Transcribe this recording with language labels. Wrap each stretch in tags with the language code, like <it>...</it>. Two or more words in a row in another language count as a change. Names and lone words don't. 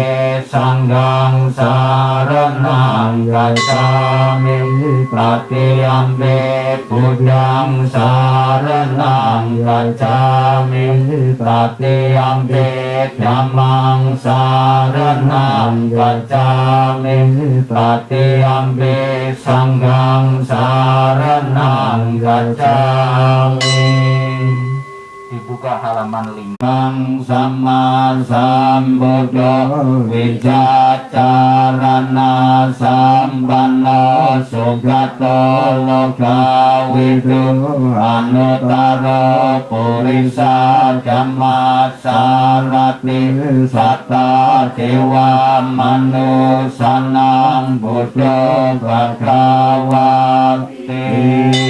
<pi>Sanghang saranang gacchami, Tatiyampi Buddhang saranang gacchami, Tatiyampi Dhammang saranang gacchami, Tatiyampi Sanghang saranang gacchami.</pi> <id>Dibuka halaman 5.</id> <pi>Sama Sambuddha Wijacarana Sampanno Sugato Lokawidu Anuttara Purisa Dhamma Sarati Satta Dewa Manusanang Buddha Bhagavati.</pi>